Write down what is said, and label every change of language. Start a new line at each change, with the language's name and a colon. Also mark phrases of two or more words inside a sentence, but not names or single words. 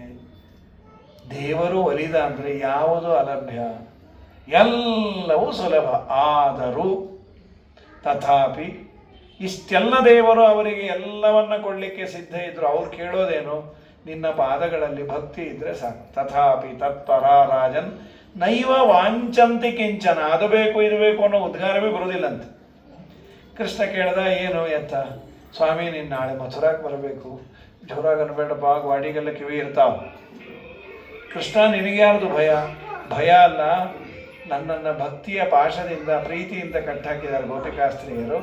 Kannada: ದೇವರು ಒಲಿದ ಅಂದರೆ ಯಾವುದು ಅಲಭ್ಯ? ಎಲ್ಲವೂ ಸುಲಭ. ಆದರೂ ತಥಾಪಿ ಇಷ್ಟೆಲ್ಲ ದೇವರು ಅವರಿಗೆ ಎಲ್ಲವನ್ನ ಕೊಡಲಿಕ್ಕೆ ಸಿದ್ಧ ಇದ್ರು. ಅವ್ರು ಕೇಳೋದೇನು? ನಿನ್ನ ಪಾದಗಳಲ್ಲಿ ಭಕ್ತಿ ಇದ್ರೆ ಸಾಕು.
Sanskrit: ತಥಾಪಿ ತತ್ಪರ ರಾಜನ್ ನೈವ ವಾಂಚಂತಿ ಕಿಂಚನ.
Kannada: ಅದು ಬೇಕು ಇದು ಬೇಕು ಅನ್ನೋ ಉದ್ಗಾರವೇ ಬರೋದಿಲ್ಲಂತೆ. ಕೃಷ್ಣ ಕೇಳ್ದ, ಏನು ಎತ್ತ? ಸ್ವಾಮಿ ನೀನು ನಾಳೆ ಮಥುರಾಕ್ಕೆ ಬರಬೇಕು. ಜೋರಾಗಿ ಅನ್ಬೇಡಪ್ಪ, ಗಾಡಿಗೆಲ್ಲ ಕಿವಿ ಇರ್ತಾವ. ಕೃಷ್ಣ ನಿನಗೆ ಯಾರ್ದು ಭಯ? ಭಯ ಅಲ್ಲ, ನನ್ನನ್ನು ಭಕ್ತಿಯ ಪಾಶದಿಂದ ಪ್ರೀತಿಯಿಂದ ಕಟ್ಟಾಕಿದ್ದಾರೆ ಗೋಪಿಕಾಸ್ತ್ರೀಯರು.